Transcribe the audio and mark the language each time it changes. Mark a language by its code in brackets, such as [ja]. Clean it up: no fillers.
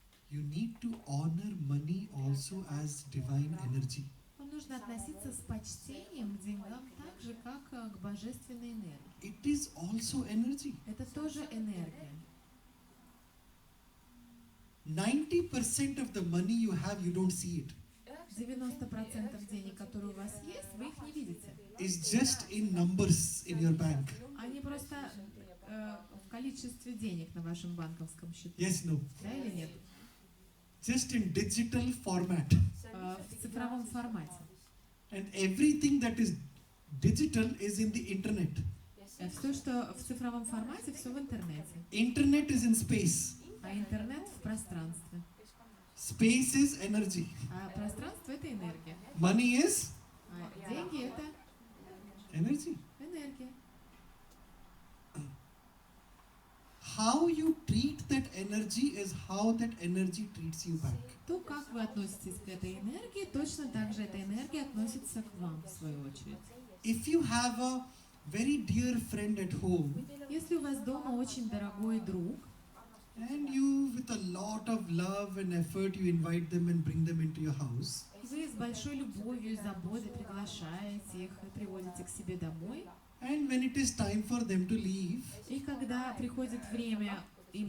[en] You need to honor money also as divine energy. [ru] Вам нужно относиться с почтением к деньгам так же, как к божественной энергии. [en] It is also energy. [ru] Это тоже энергия. [en] 90% of the money you have, you don't see it. [ru] 90% денег, которые у вас есть, вы их не видите. [en] It's just in numbers in your bank. [ru] Они просто в количестве денег на вашем банковском счету. [en] Yes, no. [ru] Да или нет? [en] Just in digital format. [ru] В цифровом формате. [en] And everything that is digital is in the internet. [ru] Все, что в цифровом формате, все в интернете. [en] Internet is in space. [ru] А интернет в пространстве. [en] Space is energy. [ru] А пространство — это энергия. [en] Money is [ru] А деньги — это [en] energy. [ru] энергия. [en] How you treat that energy is how that energy treats you back. [ru] То, как вы относитесь к этой энергии, точно так же эта энергия относится к вам, в свою очередь. [en] If you have a very dear friend at home [ru] Если у вас дома очень дорогой друг, [en] and you with a lot of love and effort you invite them and bring them into your house, [ru] вы с большой любовью и заботой приглашаете их и приводите к себе домой, [en] and when it is time for them to leave, [ru] и когда приходит время им